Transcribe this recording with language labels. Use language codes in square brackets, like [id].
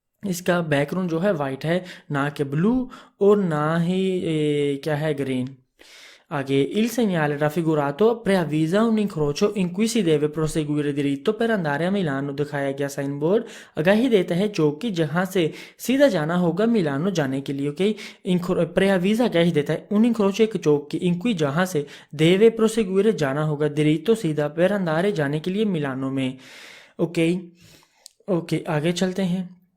[hi] इसका बैकग्राउंड जो है वाइट है, ना कि ब्लू और ना ही क्या है green. [it] Aghe il segnale raffigurato preavvisa un incrocio in cui si deve proseguire diritto per andare a Milano। [hi] दिखाया गया साइन बोर्ड आगाही देता है चौक की जहां से सीधा जाना होगा मिलानो जाने के लिए। ओके, preavvisa आगाही देता है [it] un incrocio [hi] एक चौक की [it] in cui [hi] जहां से [it] deve proseguire [hi] जाना होगा diritto सीधा [it] per andare [hi] जाने के लिए मिलानो में। ओके ओके आगे चलते हैं।